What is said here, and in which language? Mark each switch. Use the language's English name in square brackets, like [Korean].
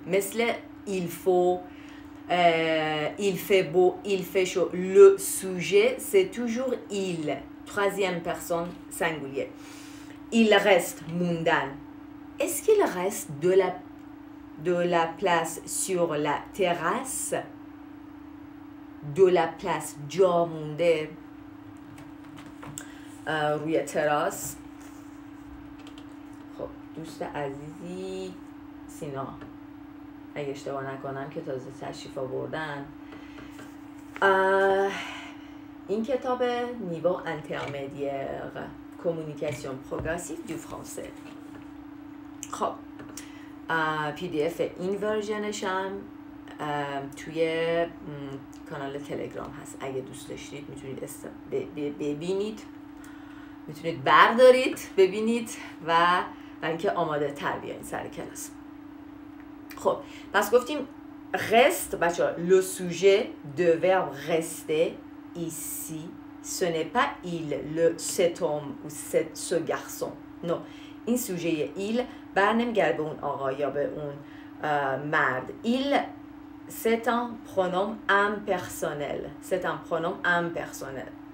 [Persian] مثل [French] il faut, il fait beau, il fait chaud. Le sujet c'est toujours il. Troisième personne singulier. Il reste [Persian] موندن. [French] Est-ce qu'il reste de la place sur la terrasse? De la place [Persian] جا مونده روی تراس. خب دوست عزیزی سینا اگه اشتباه نکنم که تازه تشریف آوردن. این کتاب [French] niveau intermédiaire communication progressive du français. [Persian] خب PDF این ورژنش هم توی کانال تلگرام هست. اگه دوست داشتید میتونید ببینید، میتونید بردارید ببینید و اینکه آماده تر بیاین سر کلاس. خب پس گفتیم reste بچه‌ها. [French] Le sujet de verbe rester ici ce n'est pas il, cet homme ou ce garçon. non. [Persian] این سوژه il برنمیگرده به اون آقا یا به اون مرد. [French] il c'est un pronom impersonnel. C'est un pronom impersonnel.